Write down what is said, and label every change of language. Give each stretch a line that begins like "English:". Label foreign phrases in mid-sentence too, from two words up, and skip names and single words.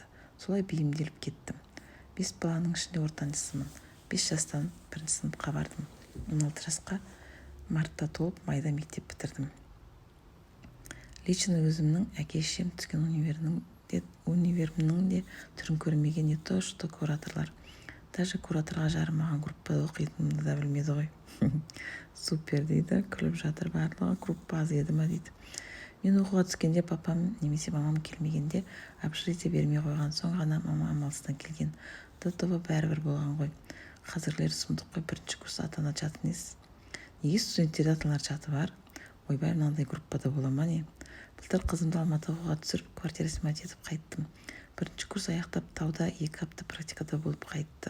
Kazakh: Солай бейімделіп кеттім. 5 баланың ішінде ортаншысымын. 5 жастан 1-ші сыныпқа бардым. 16 жасқа мартта толып майда мектеп бітірдім. Лично өзімнің әке-шешем түскен универімнің де түрін көрмеген,
Russian: не то что кураторлар.
Kazakh: Даже кураторға жарымаған группада оқитынымды да білмеді ғой. Супер дейді, күліп жатыр барлығы. Группа аз еді ма дейді. Мен оқуға түскенде папам немесе мамам келмегенде, общежитие бермей қойған соң ғана мама амалсыздан келген.
Russian: До того
Kazakh: бәрібір болған ғой. Қазірлер сұмдық қой, 1-ші курс ата-ана чаты несі? Неге студенттерде ата-аналар чаты бар? Ойбай, мынандай группада бола ма не? Былтыр қызымды Алматыға оқуға түсіріп,
Russian: квартира снимать
Kazakh: етіп қайттым. 1-ші курс аяқтап тауда 2 апта практикада болып қайтты.